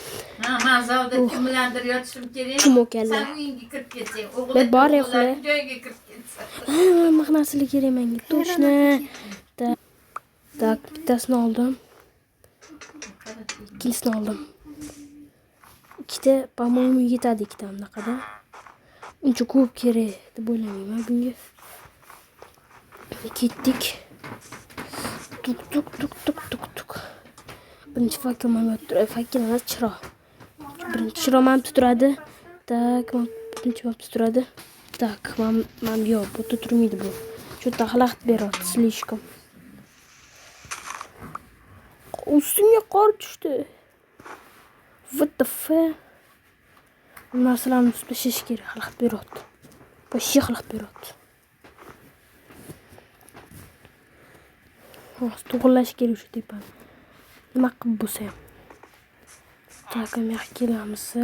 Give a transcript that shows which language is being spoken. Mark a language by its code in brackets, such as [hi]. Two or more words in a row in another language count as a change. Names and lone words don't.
[uz] Men zalda kim bilandir yotishim kerak. Chum o'kalla. Sen uyingga kirib ketsang, o'g'ling bor yo'qlar. joyiga kirib ketsa. Maqnasiga kerak menga. To'shna. Tak, bittasini oldim. Ikkinchisini oldim. Ikkita, по-моему, yetadi ikkita bunaqada. Uncha ko'p kerak deb o'ylamayman bunga. Ketdik. Tuk. Birinchi fakir mana turadi. Fakir emas, chiroq. Birinchi chiroq mana turadi. Tak, birinchi mana turadi. Tak, mana yo'q, bu turmaydi bu. Что-то xalaqit beryapti, слишком. Ustimga qor tushdi. [en] What the fuck? [uz] Narsalarni tashlash kerak, xalaqit beryapti. Вообще xalaqit beryapti. To'g'irlash kerak shu tepani. Nima qilib bo'lsa ham. Tak, bu yoqqa kelamiz.